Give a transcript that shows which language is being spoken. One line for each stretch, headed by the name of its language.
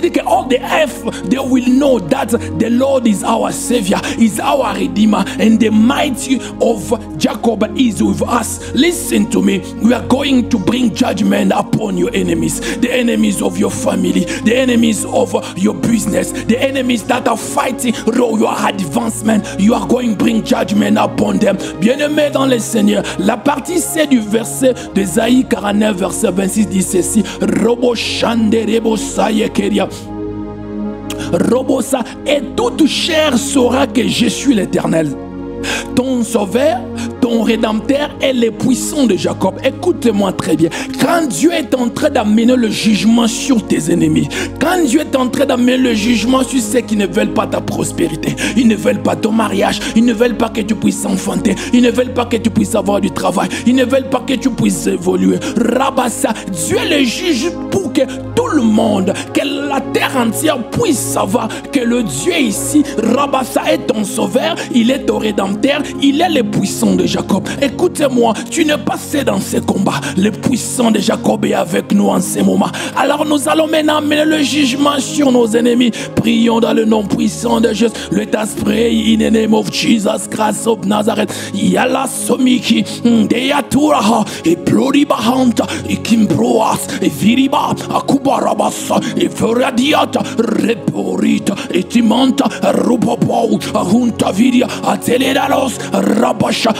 English: All the earth, they will know that the Lord is our Savior, is our Redeemer, and the mighty of Jacob is with us. Listen to me. We are going to bring judgment upon your enemies, the enemies of your family, the enemies of your business, the enemies that are fighting your advancement. You are going to bring judgment upon them.
French: Bien-aimés dans le Seigneur, la partie C du verset d'Ésaïe 49, verset 26 dit ceci: Robo Shande Rebo Sayekeria. Robosa, et toute chair saura que je suis l'Éternel, ton sauveur, ton rédempteur est le puissant de Jacob. Écoute-moi très bien. Quand Dieu est en train d'amener le jugement sur tes ennemis, quand Dieu est en train d'amener le jugement sur ceux qui ne veulent pas ta prospérité, ils ne veulent pas ton mariage, ils ne veulent pas que tu puisses enfanter, ils ne veulent pas que tu puisses avoir du travail, ils ne veulent pas que tu puisses évoluer. Rabassa, Dieu le juge pour que tout le monde, que la terre entière puisse savoir que le Dieu ici, Rabassa, est ton sauveur, il est ton rédempteur, il est le puissant de Jacob. Écoutez-moi, tu n'es pas seul dans ce combat. Le puissant de Jacob est avec nous en ce moment. Alors nous allons maintenant amener le jugement sur nos ennemis. Prions dans le nom puissant de Jésus.
English: Let us pray in the name of Jesus Christ of Nazareth. Yala somiki, deyaturaha, e ploribahanta, e kimbroas, e viriba, akubarabasa, iferadiata, reporita, etimanta, rubabou, aruntavidia, ateledalos, rabasha.